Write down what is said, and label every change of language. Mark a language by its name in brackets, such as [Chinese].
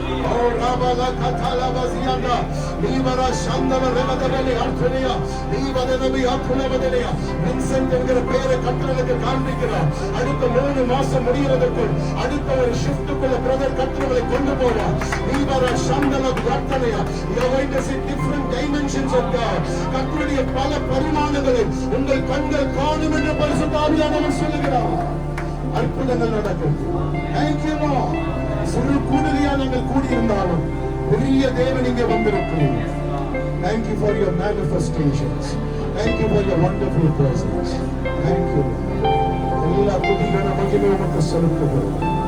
[Tamil] ஓ ராபாலா கதாலா வசியாண்டா நீவரா சந்தவ ரவதவலி அர்த்தனியா நீவதனவி அர்த்தனவதனியா Vincent என்கிற பேரை கட்டளைக்கு காண்பிக்கிறார். அடுத்த 3 மாசம் முடிகிறதுக்குள் அடுத்த ஒரு ஷிஃப்ட்டுக்குள்ள பிரதர் கட்டளை கொண்டு போவார். நீவரா சந்தவ அர்த்தனியா [English] you are going to see different dimensions of God. [Tamil] கர்த்தருடைய பல பரிமாணங்களை உங்கள் கண்கள் காணும் என்று பரிசுத்த ஆவியானவர் சொல்லுகிறார். அற்புதங்கள் நடக்கும். [English] Thank you Lord. [Tamil] சிறு கூடுதலியா நாங்கள் கூடியிருந்தாலும் பெரிய தேவன் இங்கே வந்திருக்கிறீர்கள். [English] Thank you for your manifestations. Thank you for your wonderful presence. Thank you. [Tamil] எல்லா துதிகன மகிமை உமக்கு செலுத்துகிறோம்.